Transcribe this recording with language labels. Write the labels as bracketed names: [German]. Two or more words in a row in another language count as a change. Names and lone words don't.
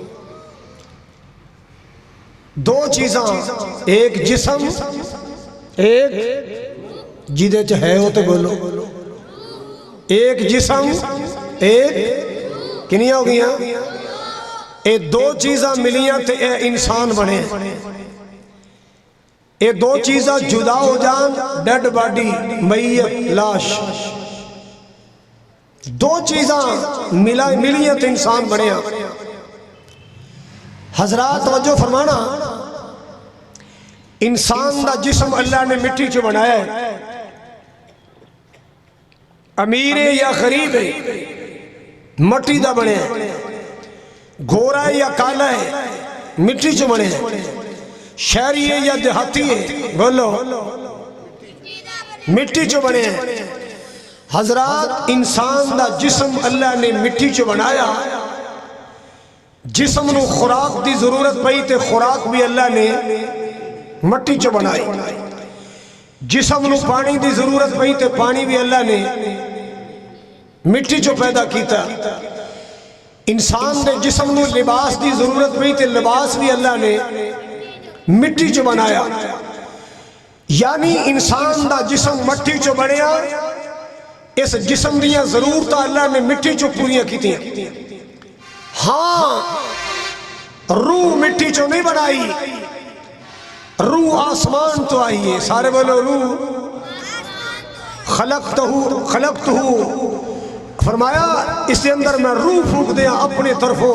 [Punjabi] دو چیزاں ایک جسم ایک جیدے چاہے ہوتے بولو ایک جسم ایک کنیاں ہو گیا اے دو چیزاں ملیاں تے اے انسان بنے اے دو چیزاں جدا ہو جان [English] dead body [Punjabi] میت لاش دو چیزاں ملیاں تے انسان بنے حضرات توجہ فرمانا انسان دا جسم اللہ نے مٹی چ بنایا ہے امیر یا غریب ہے مٹی دا بنے گورا ہے یا کالا ہے؟ مٹی چ بنے. شہری ہے یا دیہاتی ہے؟ بولو. مٹی چ بنے. حضرات انسان دا جسم اللہ نے مٹی چ بنایا. جسم نو خوراک دی ضرورت پئی تے خوراک بھی اللہ نے مٹی چ بنائی. جسم نو پانی دی ضرورت پئی تے پانی بھی اللہ نے مٹی چ پیدا کیتا. انسان دے جسم نو لباس دی ضرورت پئی تے لباس بھی اللہ نے مٹی چ بنایا. یعنی انسان دا جسم مٹی چ بنیا. اس جسم دیاں ضرورتاں اللہ نے مٹی چ پوریاں کیتیاں. ہاں روح مٹی چ نہیں بنائی. روح آسمان تو آئی ہے. سارے بولو روح. [Urdu] خلقتہ فرمایا اس کے اندر میں روح پھونک دیا اپنے طرفوں.